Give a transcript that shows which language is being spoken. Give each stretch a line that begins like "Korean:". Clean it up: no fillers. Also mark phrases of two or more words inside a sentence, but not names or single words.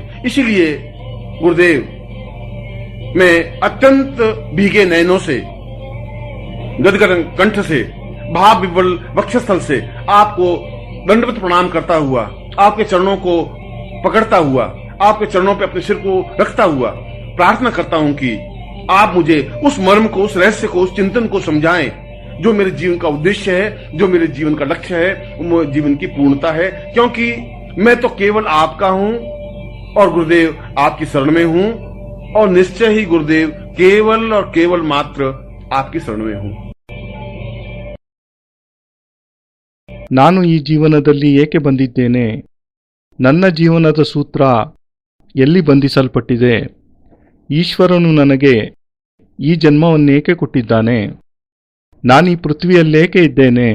Hindi: इसीलिए गुरुदेव, मैं अत्यंत भीगे नयनों से, गदगद कंठ से, भाव विवल वक्षस्थल से आपको दंडवत प्रणाम करता हुआ, आपके चरणों को पकड़ता हुआ, आपके चरणों पे अपने सिर को रखता हुआ प्रार्थना करता हूं कि आप मुझे उस मर्म को, उस रहस्य को, उस चिंतन को समझाएं जो मेरे जीवन का उद्देश्य है, जो मेरे जीवन का लक्ष्य है, वो जीवन की पूर्णता है. क्योंकि मैं तो केवल आपका हूं और गुरुदेव आपकी शरण में हूं और निश्चय ही गुरुदेव केवल और केवल मात्र आपकी शरण में हूं।
Kannada: ನಾನು ಈ ಜೀವನದಲ್ಲಿ ಏಕೆ ಬಂದಿದ್ದೇನೆ? ನನ್ನ ಜೀವನದ ಸೂತ್ರ ಎಲ್ಲಿ ಬಂಧಿಸಲ್ಪಟ್ಟಿದೆ? ಈಶ್ವರನು ನನಗೆ ಈ ಜನ್ಮವನ್ನೇಕೆ ಕೊಟ್ಟಿದ್ದಾನೆ? ನಾನೀ ಪೃಥ್ವಿಯಲ್ಲೇಕೆ ಇದ್ದೇನೆ?